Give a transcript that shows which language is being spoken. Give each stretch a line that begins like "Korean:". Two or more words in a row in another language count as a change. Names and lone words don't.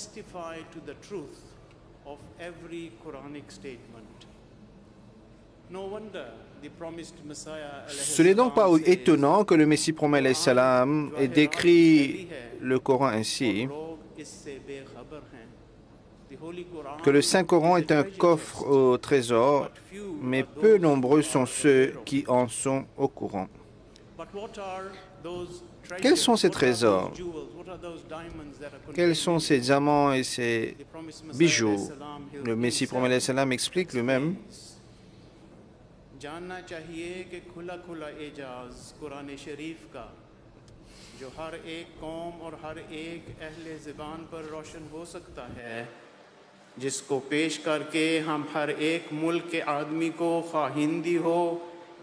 French: Ce n'est donc pas étonnant que le Messie promet
Arabic: عليه السلام
French: ait décrit le Coran ainsi, que le Saint-Coran est un coffre au trésor, mais peu nombreux sont ceux qui en sont au courant. Quels sont ces trésors? Quels sont ces diamants et ces bijoux? Le Messie promet
Arabic: عليه السلام
French: explique lui-même.
Urdu: جاننا چاہیے کہ کھلا کھلا اعجاز قرآن شریف کا جو ہر ایک قوم اور ہر ایک اہلِ زبان پر روشن ہو سکتا ہے جس کو پیش کر کے ہم ہر ایک ملک کے آدمی کو خواہ ہندی ہو